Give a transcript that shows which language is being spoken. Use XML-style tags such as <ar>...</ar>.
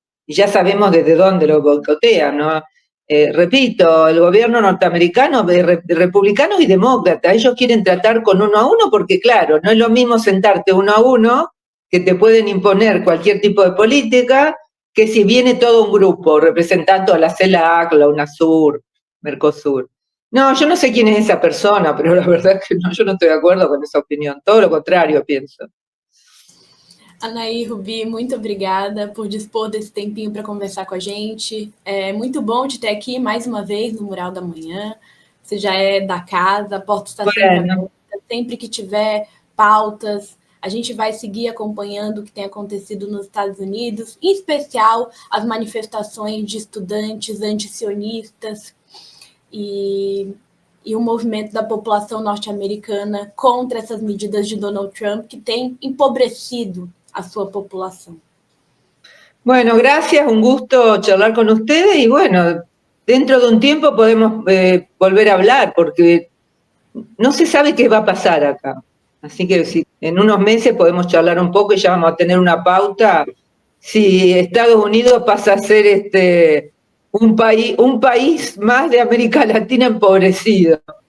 <es>Y ya sabemos desde dónde lo boicotean, ¿no? Repito, el gobierno norteamericano, republicanos y demócratas, ellos quieren tratar con 1 a 1 porque, claro, no es lo mismo sentarte 1 a 1, que te pueden imponer cualquier tipo de política, que si viene todo un grupo representando a la CELAC, la UNASUR, Mercosur. No, yo no sé quién es esa persona, pero la verdad es que no, yo no estoy de acuerdo con esa opinión, todo lo contrario pienso.</es> <pt>Anaí, Rubi, muito obrigada por dispor desse tempinho para conversar com a gente. É muito bom te ter aqui mais uma vez no Mural da Manhã. Você já é da casa, a porta está sempre aberta. Sempre que tiver pautas. A gente vai seguir acompanhando o que tem acontecido nos Estados Unidos, em especial as manifestações de estudantes antisionistas e o movimento da população norte-americana contra essas medidas de Donald Trump, que tem empobrecido a sua população.</pt> <es>Bueno, gracias, un gusto charlar con ustedes y bueno, dentro de un tiempo podemos volver a hablar porque no se sabe qué va a pasar acá. Así que si en unos meses podemos charlar un poco y ya vamos a tener una pauta si Estados Unidos pasa a ser un país más de América Latina empobrecido.</es>